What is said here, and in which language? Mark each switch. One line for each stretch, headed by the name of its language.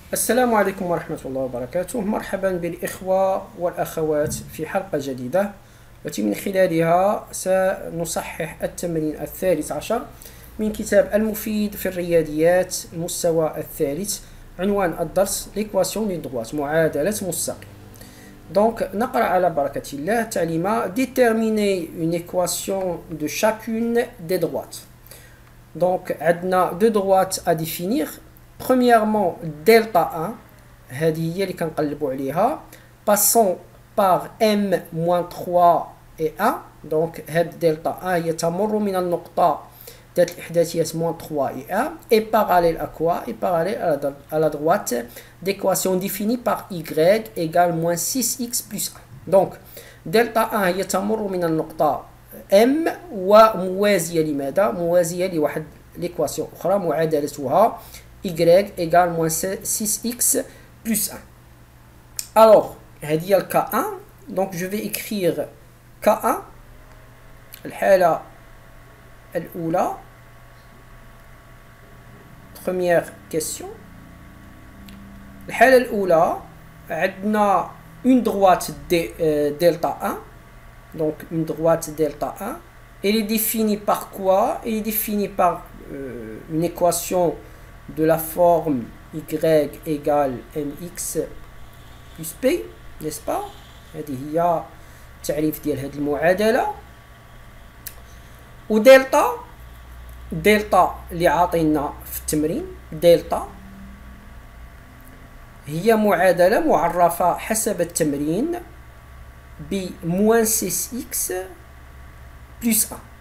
Arabic: السلام عليكم ورحمة الله وبركاته. مرحبا بالإخوة والأخوات في حلقة جديدة التي من خلالها سنصحح التمرين الثالث عشر من كتاب المفيد في الرياضيات المستوى الثالث. عنوان الدرس l'équation des droites، معادلة مستقيم. Donc نقرأ على بركة الله تعليمات.
French: Déterminer une équation de chacune des droites. Donc عندنا deux droites à définir.
Arabic: Premièrement, delta 1, هذه هي اللي كنقلبوا عليها.
French: Passons par m-3 et 1.
Arabic: Donc هاد delta 1 هي تمر من النقطة ذات الإحداثيات -3 et 1 et parallèle à quoi?
French: Et parallèle à la droite d'équation définie par y égale -6x plus 1.
Arabic: Donc delta 1 هي تمر من النقطة m وموازية لماذا؟ موازية لواحد l'équation أخرى معادلتها y égale -6x plus 1.
French: Alors, هذه le cas 1. Donc, je vais écrire K1. الحالة الأولى. Première question.
Arabic: الحالة الأولى عندنا une droite delta 1.
French: Donc, une droite delta 1. Elle est définie par quoi? Elle est définie par une équation de la forme y égale mx plus p, n'est-ce pas?
Arabic: هذه هي التعريف ديال هذه المعادلة. ودلتا اللي عاطينا في التمرين دلتا هي معادلة معرفة حسب التمرين ب -6x plus 1.